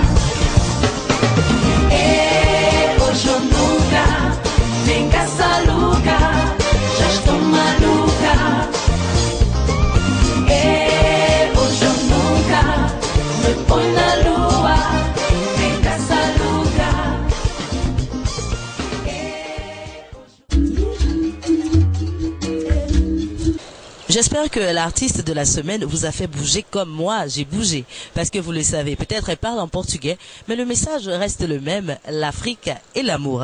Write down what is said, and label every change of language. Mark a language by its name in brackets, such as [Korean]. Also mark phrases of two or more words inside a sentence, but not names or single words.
[Portuguese] Hoje ou nunca, nem caça louca, já estou maluca. Hoje ou nunca, me põe na lua, nem caça louca. [French] J'espère que l'artiste de la semaine vous a fait bouger comme moi, j'ai bougé. Parce que vous le savez, peut-être elle parle en portugais, mais le message reste le même, l'Afrique et l'amour.